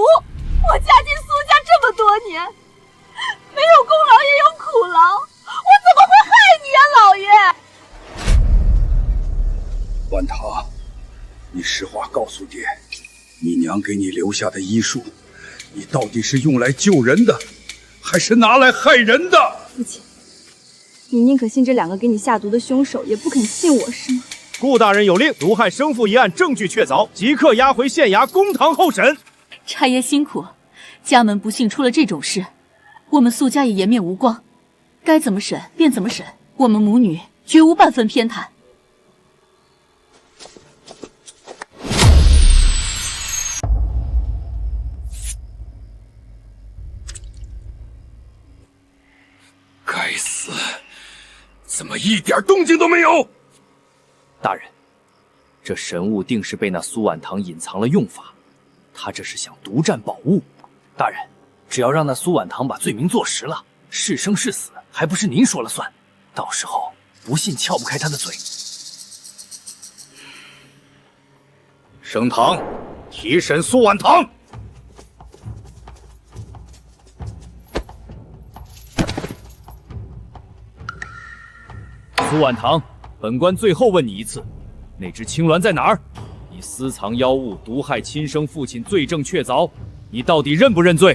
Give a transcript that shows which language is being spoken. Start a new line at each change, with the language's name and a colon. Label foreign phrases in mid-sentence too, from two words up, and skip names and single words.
Chinese: 我嫁进苏家这么多年，没有功劳也有苦劳，我怎么会害你呀，老爷？婉堂，你实话告诉爹，你娘给你留下的医术，你到底是用来救人的，还是拿来害人的？父親，你寧可信這兩個給你下毒的兇手，也不肯信我是嗎？顧大人有令，毒害生父一案證據確鑿，即刻押回縣衙公堂候審。差爺辛苦，家門不幸出了這種事，我們蘇家也顏面無光，該怎麼審便怎麼審，我們母女絕無半分偏袒。该死，怎麼一點動靜都沒有？大人，這神物定是被那蘇婉堂隱藏了用法，他這是想獨佔寶物。大人，只要讓那蘇婉堂把罪名坐實了，是生是死還不是您說了算，到時候不信撬不開他的嘴。升堂，提審蘇婉堂。蘇婉堂，本官最後問你一次，那隻青鸞在哪兒？你私藏妖物，毒害親生父親，罪證確鑿，你到底認不認罪？